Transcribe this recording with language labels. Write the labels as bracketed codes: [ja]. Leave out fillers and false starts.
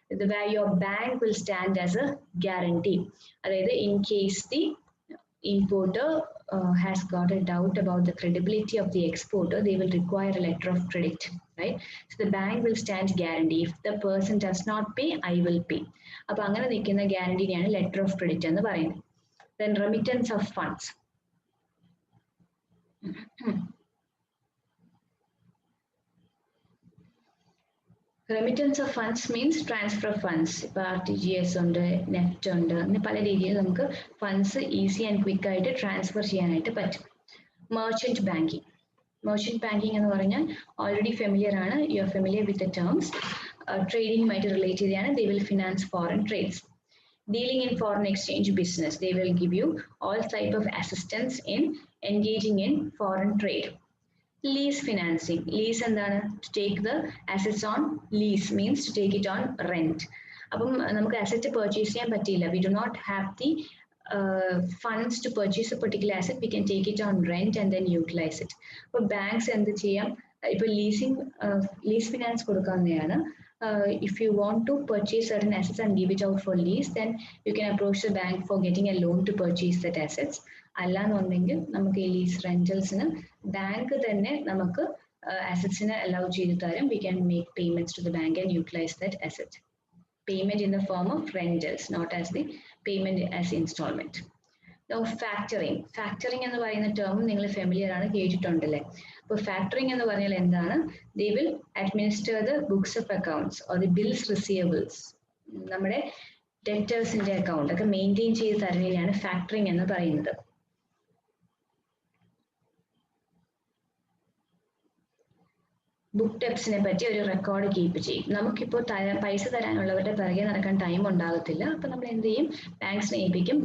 [en] Where your bank will stand as a guarantee. In case the importer has got a doubt about the credibility of the exporter, they will require a letter of credit, right? So the bank will stand guarantee. If the person does not pay, I will pay. [ml] അപ്പോൾ അങ്ങനെ നിൽക്കുന്ന ഗ്യാരണ്ടിയാണ് letter of credit എന്ന് പറയുന്നത്. [en] Then remittance of funds. Remittance of funds means transfer of funds. [ml] ഇപ്പോൾ RTGS ഉണ്ട്, NEFT ഉണ്ട്, അങ്ങനെ പല രീതിയിൽ നമുക്ക് ഫണ്ട്സ് ഈസി ആൻഡ് ക്വിക്ക് ആയിട്ട് ട്രാൻസ്ഫർ ചെയ്യാനായിട്ട് പറ്റും. Merchant banking. മെർച്ചന്റ് ബാങ്കിങ് എന്ന് പറഞ്ഞാൽ ഓൾറെഡി ഫെമിലിയർ ആണ്. [en] You are familiar with the terms. [ml] ട്രേഡിങ്ങുമായിട്ട് relate ചെയ്താണ്. [en] They will finance foreign trades. Dealing in foreign exchange business. They will give you all type of assistance in engaging in foreign trade. Lease financing. Lease എന്താണ്? To take the assets on lease means to take it on rent. [ml] അപ്പം നമുക്ക് asset purchase ചെയ്യാൻ പറ്റില്ല. [en] We do not have the funds to purchase a particular asset. We can take it on rent and then utilize it. [ml] അപ്പോൾ banks എന്ത് ചെയ്യാം? ഇപ്പോൾ lease finance കൊടുക്കാവുന്നതാണ്. [en] If you want to purchase certain assets and give it out for lease, then you can approach the bank for getting a loan to purchase that assets. [ml] അല്ലാന്നുണ്ടെങ്കിൽ നമുക്ക് ഈ lease റെന്റൽസിന് bank തന്നെ നമുക്ക് അസറ്റ്സിനെ allow ചെയ്ത് തരും. [en] We can make payments to the bank and utilize that asset. Payment in the form of rentals, not as the payment as installment. Now factoring. [ml] Factoring എന്ന് പറയുന്ന term നിങ്ങൾ ഫെമിലിയർ ആണ്, കേട്ടിട്ടുണ്ടല്ലേ? അപ്പോൾ factoring എന്ന് പറഞ്ഞാൽ എന്താണ്? [en] They will administer the books of accounts or the bills receivables. [ml] നമ്മുടെ ഡെറ്റേഴ്സിന്റെ account ഒക്കെ മെയിൻറ്റെയിൻ ചെയ്ത് തരുന്നതിനാണ് ഫാക്ടറിംഗ് എന്ന് പറയുന്നത്. ബുക്ക് ഡെപ്സിനെ പറ്റി ഒരു റെക്കോർഡ് കീപ്പ് ചെയ്യും. നമുക്കിപ്പോൾ പൈസ തരാനുള്ളവരുടെ പിറകെ നടക്കാൻ ടൈം ഉണ്ടാകത്തില്ല. അപ്പൊ നമ്മൾ എന്ത് ചെയ്യും? ബാങ്ക്സിനെ ഏൽപ്പിക്കും.